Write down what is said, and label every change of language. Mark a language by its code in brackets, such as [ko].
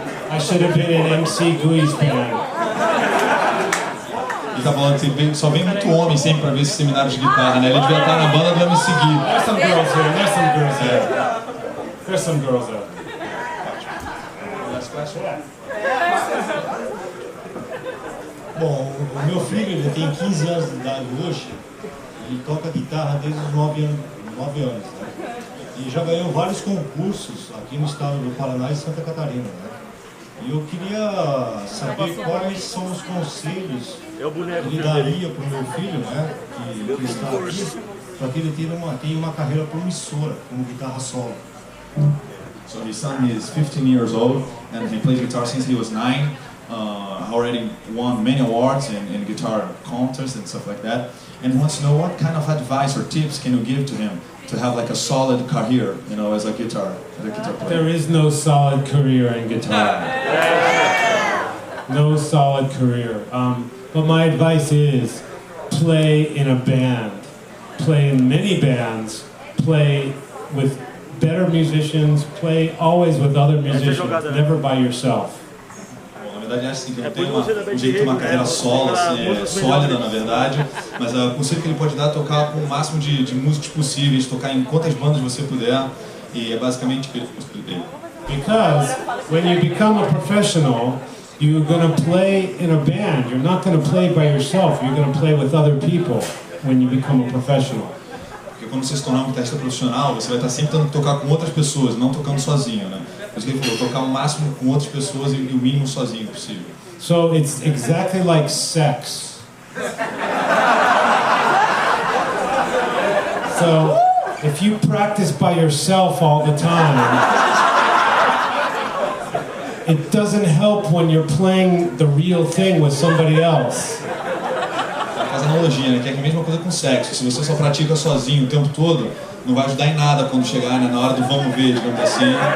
[en] I should have been in MC Gui's band. [pt] Ele tá falando que só vem muito homem sempre pra ver esses seminários de guitarra, né? Ele devia estar na banda do MC Gui. [en] There's some girls here, there's some girls here. There's some girls there. Last question? [pt] Bom, o meu filho ele tem 15 anos de idade hoje, ele toca guitarra desde os 9 anos, né? E já ganhou vários concursos aqui no estado do Paraná e Santa Catarina, né? E eu queria saber quais são os conselhos que ele daria para o meu filho, né, que está aqui, para que ele tenha uma carreira promissora como guitarra solo. [en] So his son is 15 years old and he plays guitar since he was 9. Already won many awards in guitar contests and stuff like that. And wants to know what kind of advice or tips can you give to him to have like a solid career, as a guitar player. There is no solid career in guitar. No solid career. But my advice is play in a band. Play in many bands. Play with better musicians. Play always with other musicians. Never by yourself. [pt] Na verdade, acho assim, que não tem um jeito de uma carreira solo, assim, sólida, na verdade, mas o conselho que ele pode dar é tocar com o máximo de músicos possíveis, tocar em quantas bandas você puder, e é basicamente o que ele expliquei. [en] Because when you become a professional, you're going to play in a band. You're not going to play by yourself. You're going to play with other people when you become a professional. [pt] Porque quando você se tornar um guitarrista profissional, você vai estar sempre tendo que tocar com outras pessoas, não tocando sozinho, né? Por isso que ele falou, tocar o máximo com outras pessoas e o mínimo sozinho possível. [en] So it's exactly like sex. So if you practice by yourself all the time, it doesn't help when you're playing the real thing with somebody else. [pt] Faz analogia, né? Que é a mesma coisa com sexo. Se você só pratica sozinho o tempo todo, não vai ajudar em nada quando chegar, né, na hora do vamos ver, digamos assim.